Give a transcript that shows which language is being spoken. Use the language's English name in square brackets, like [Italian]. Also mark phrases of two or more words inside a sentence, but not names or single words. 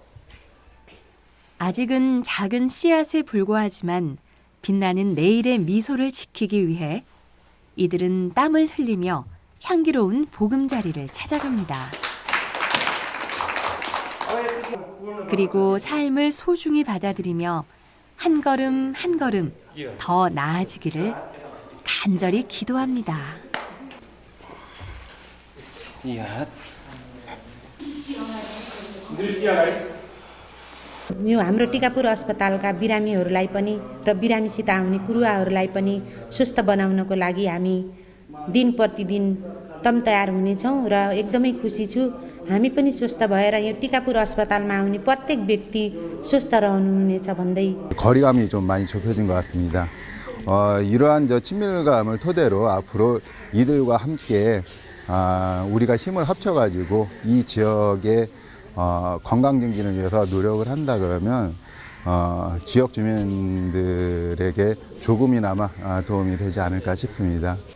[Korean] 아직은 작은 씨앗에 불과하지만 빛나는 내일의 미소를 지키기 위해 이들은 땀을 흘리며 향기로운 보금자리를 찾아갑니다. 그리고 삶을 소중히 받아들이며 한 걸음 한 걸음 더 나아지기를 간절히 기도합니다. [Nepali] यो हाम्रो टिकापुर अस्पतालका बिरामीहरूलाई पनि र बिरामीसित आउने कुरुवाहरूलाई पनि स्वस्थ बनाउनको लागि हामी दिन प्रतिदिन तम तयार हुनेछौँ र एकदमै खुसी छु हामी पनि स्वस्थ भएर यो टिकापुर अस्पतालमा आउने प्रत्येक व्यक्ति स्वस्थ रहनुहुनेछ भन्दै [Korean] 거리감이 좀 많이 좁혀진 것 같습니다. 이러한 친밀감을 토대로 앞으로 이들과 함께 우리가 힘을 합쳐가지고 이 지역의 건강 증진을 위해서 노력을 한다 그러면 지역 주민들에게 조금이나마 도움이 되지 않을까 싶습니다.